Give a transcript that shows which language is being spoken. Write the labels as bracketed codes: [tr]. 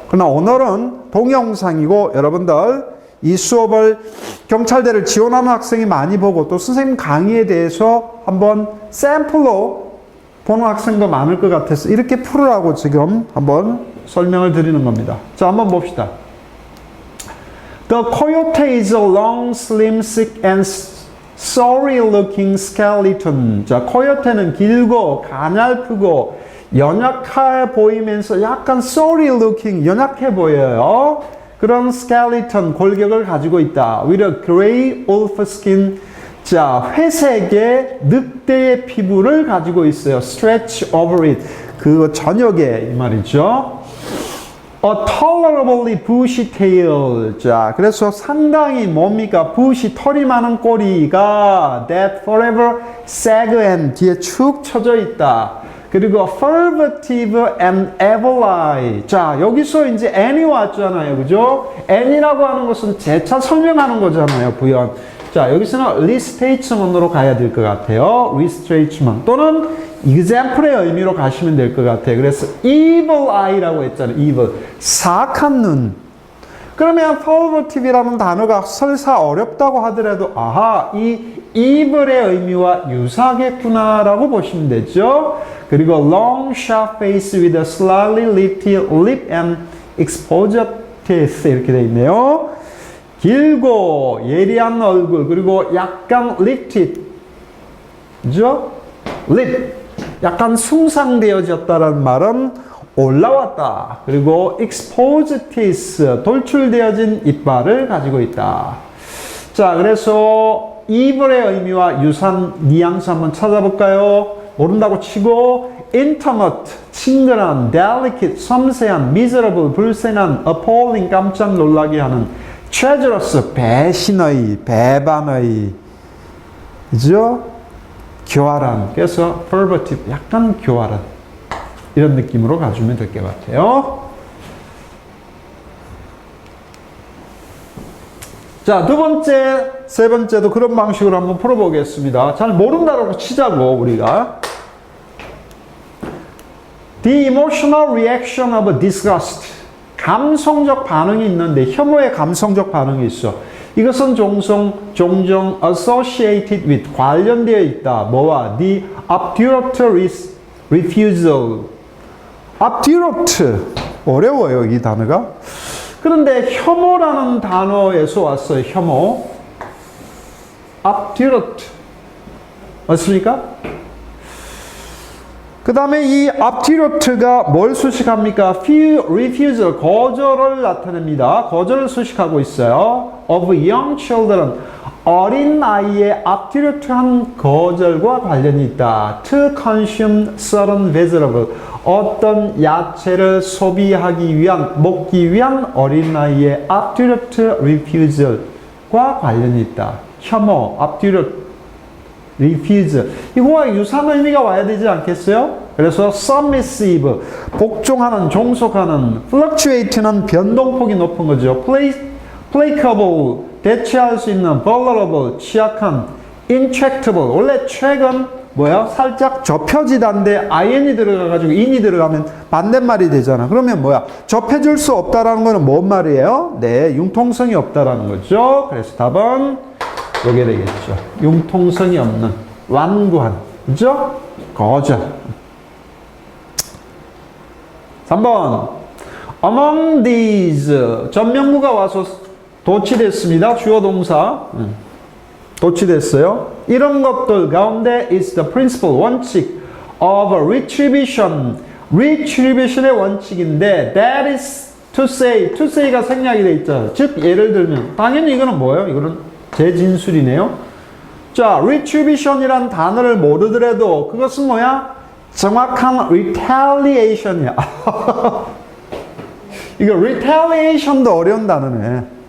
[ko] 그러나 오늘은 동영상이고 여러분들 이 수업을 경찰대를 지원하는 학생이 많이 보고 또 선생님 강의에 대해서 한번 샘플로 보는 학생도 많을 것 같아서 이렇게 풀으라고 지금 한번 설명을 드리는 겁니다. 자, 한번 봅시다. [en] The coyote is a long, slim, sick and sorry-looking skeleton. [ko] 자, 코요테는 길고 가냘프고 연약해 보이면서 약간 sorry-looking, 연약해 보여요. 그런 skeleton, 골격을 가지고 있다. [en] With a gray wolf skin. [ko] 자, 회색의 늑대의 피부를 가지고 있어요. Stretch over it. 그 저녁에 이 말이죠. [en] A tolerably bushy tail. [ko] 자, 그래서 상당히 뭡니까? bushy, 털이 많은 꼬리가 [en] that forever sag and [ko] 뒤에 축 처져 있다. [en] 그리고 furtive and evil eye. [ko] 자, 여기서 이제 and이 왔잖아요. 그죠? and이라고 하는 것은 재차 설명하는 거잖아요. 부연. 자, 여기서는 restatement으로 가야 될 것 같아요. restatement 또는 example의 의미로 가시면 될 것 같아요. 그래서 evil eye라고 했잖아요. evil. 사악한 눈. 그러면 furtive이라는 단어가 설사 어렵다고 하더라도 아하, 이 evil의 의미와 유사하겠구나라고 보시면 되죠. [en] 그리고 long, sharp face with a slightly lifted lip and exposed teeth [ko] 이렇게 되어 있네요. 길고 예리한 얼굴 그리고 약간 lifted, 그죠? lip, 약간 숭상되어졌다는 말은 올라왔다. 그리고 exposed teeth, 돌출되어진 이빨을 가지고 있다. 자, 그래서 evil의 의미와 유사한 뉘앙스 한번 찾아볼까요? 모른다고 치고 intimate, 친근한, delicate, 섬세한, miserable, 불쌍한, appalling, 깜짝 놀라게 하는, treacherous, 배신의, 배반의, 그죠? 교활한, 그래서 pervertive, 약간 교활한 이런 느낌으로 가주면 될 것 같아요. 자, 두 번째, 세 번째도 그런 방식으로 한번 풀어보겠습니다. 잘 모른다고 치자고, 우리가. [en] The emotional reaction of disgust. [ko] 감성적 반응이 있는데, 혐오의 감성적 반응이 있어. 이것은 종종 associated with, 관련되어 있다. [en] 뭐와? The obdurate refusal. obdurate. [ko] 어려워요, 이 단어가. 그런데 혐오라는 단어에서 왔어요. 혐오. obdurate. 맞습니까? 그 다음에 이 obdurate가 뭘 수식합니까? refusal, 거절을 나타냅니다. 거절을 수식하고 있어요. [en] of young children, [ko] 어린 아이의 obdurate한 거절과 관련이 있다. [en] to consume certain vegetable, [ko] 어떤 야채를 소비하기 위한, 먹기 위한 어린아이의 obdurate refusal과 관련이 있다. 혐오, obdurate refusal. 이거와 유사한 의미가 와야 되지 않겠어요? 그래서 submissive, 복종하는, 종속하는, fluctuate는 변동폭이 높은 거죠. placable, 대체할 수 있는, vulnerable, 취약한, intractable. 원래 track은 뭐야? 살짝 접혀지다인데 in이 들어가가지고 in이 들어가면 반대말이 되잖아. 그러면 뭐야? 접해줄 수 없다라는 거는 뭔 말이에요? 네, 융통성이 없다라는 거죠. 그래서 답은 요게 되겠죠. 융통성이 없는, 완고한, 그죠? 거절. 3번. Among these, 전명구가 와서 도치됐습니다. 주어 동사. 도치됐어요. 이런 것들 가운데 [en] is the principle, 원칙 of retribution. [ko] retribution의 원칙인데 that is to say, to say가 생략이 돼 있잖아요. 즉 예를 들면 당연히 이거는 뭐예요? 이거는 재진술이네요. 자, retribution이란 단어를 모르더라도 그것은 뭐야? 정확한 retaliation이야. 이거 retaliation도 어려운 단어네.